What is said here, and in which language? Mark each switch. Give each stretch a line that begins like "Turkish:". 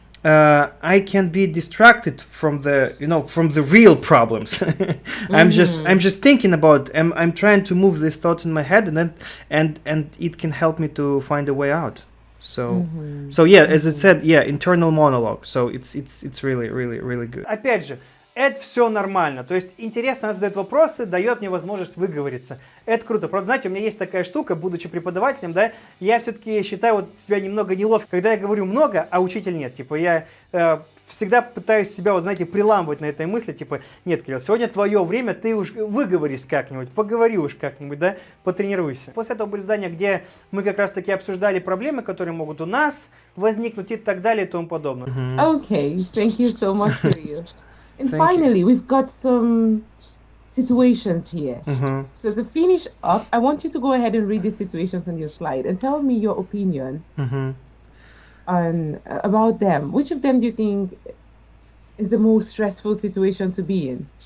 English: I can be distracted from the real problems. I'm just thinking about. I'm trying to move these thoughts in my head, and it can help me to find a way out. So yeah, as it said, yeah, internal monologue. So it's really, really, really good.
Russian: Опять же, это все нормально. То есть интересно, она задает вопросы, дает мне возможность выговориться. Это круто. Правда, знаете, у меня есть такая штука, будучи преподавателем, да, я все-таки считаю вот себя немного неловко, когда я говорю много, а учитель нет. Типа я всегда пытаюсь себя, вот знаете, приламывать на этой мысли, типа, нет, Кирилл, сегодня твое время, ты уж выговорись как-нибудь, поговори уж как-нибудь, да, потренируйся. После этого были задания, где мы как раз-таки обсуждали проблемы, которые могут у нас возникнуть и так далее и тому подобное.
English: Okay, thank you so much for you. And finally, we've got some situations here. So to finish up, I want you to go ahead and read the situations on your slide and tell me your opinion on about them. Which of them do you think is the most stressful situation to be in?